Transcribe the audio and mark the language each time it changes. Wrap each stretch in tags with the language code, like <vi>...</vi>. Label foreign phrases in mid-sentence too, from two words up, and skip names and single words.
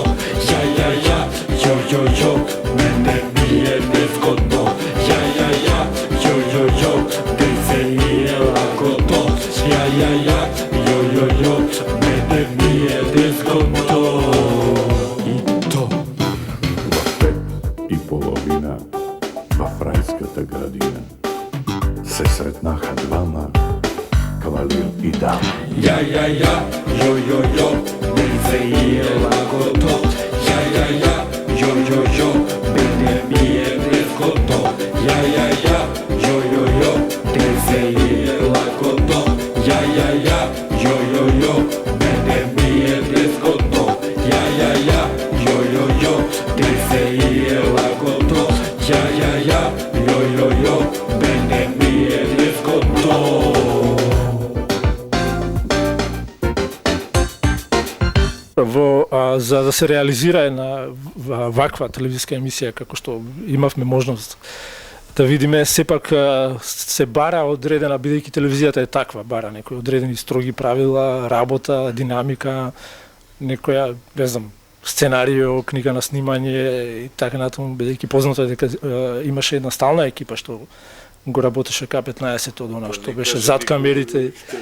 <sr>Ja, jo, mene nije nezgodno. Ja, jo, nek se ide lako to. Ja, jo, mene nije nezgodno. I to.</sr> <bg>И половина в райската градина се сретнаха двама, кавалир и дама.</bg> <sr>Ja, jo, nek se ide lako to. Ja, jo, mene nije nezgodno. Ja, jo, nek se ide lako to. Ja, jo, mene nije nezgodno. Ja, jo, nek se ide lako to. Ja, jo, mene nije nezgodno.</sr> <mk>За да се реализира една ваква телевизиска емисија, како што имавме можност да видиме, сепак се бара одредена, бидејќи телевизијата е таква, бара некои одредени строги правила, работа, динамика, некоја, не знам, сценарио, книга на снимање и така натаму, бидејќи познато е дека имаше една стална екипа што го работеше К15 од она што беше зад камерите.</mk>